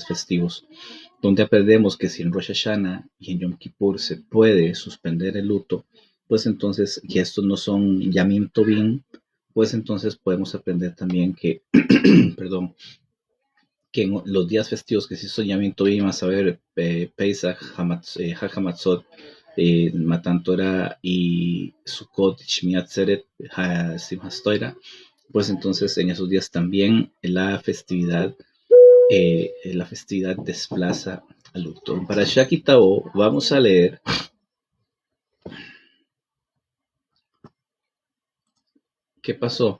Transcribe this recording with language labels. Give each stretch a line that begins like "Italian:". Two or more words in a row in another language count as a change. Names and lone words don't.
Spanish: festivos, donde aprendemos que si en Rosh Hashanah y en Yom Kippur se puede suspender el luto, pues entonces, que estos no son
Hebrew: ימים טובים,
Spanish: pues entonces podemos aprender también que, perdón, que en los días festivos que sí son
Hebrew: ימים טובים,
Spanish: a saber, Pesach, Hag HaMatzot, Matan Torah y Sukkot, Shmini Atzeret, Simchas Torah, pues entonces en esos días también la festividad desplaza al luto. Para Shakitao vamos a leer ¿qué pasó?